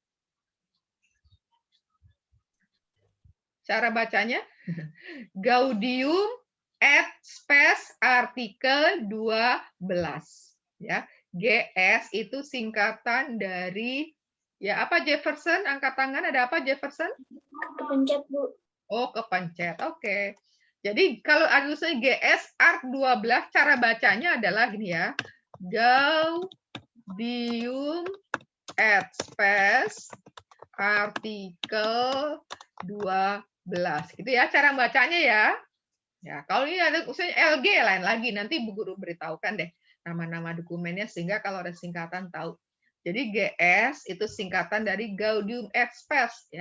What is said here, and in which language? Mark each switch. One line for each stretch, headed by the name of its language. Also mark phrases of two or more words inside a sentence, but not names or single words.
Indonesian: Cara bacanya Gaudium et Spes artikel 12 ya. GS itu singkatan dari ya apa Jefferson, angkat tangan, ada apa Jefferson? Kepencet, Bu. Oh, kepencet. Oke. Jadi kalau tulisannya GS art 12, cara bacanya adalah gini ya. Gaudium et Spes artikel 12. Gitu ya cara bacanya ya. Ya, kalau ini ada misalnya LG lain lagi, nanti Bu Guru beritahukan deh nama-nama dokumennya sehingga kalau ada singkatan tahu. Jadi GS itu singkatan dari Gaudium et Spes ya.